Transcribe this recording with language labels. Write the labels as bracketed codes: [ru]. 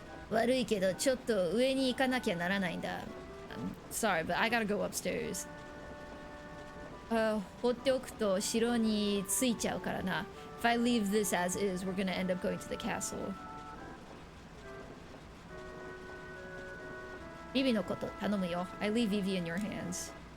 [ja] 悪いけどちょっと上に行かなきゃならないんだ。 [en] Sorry, but I gotta go upstairs. [ja] 放っておくと城に着いちゃうからな。 [en] If I leave this as is, we're gonna end up going to the castle. [ja] ビビのこと頼むよ。 [en] I leave Vivi in your hands.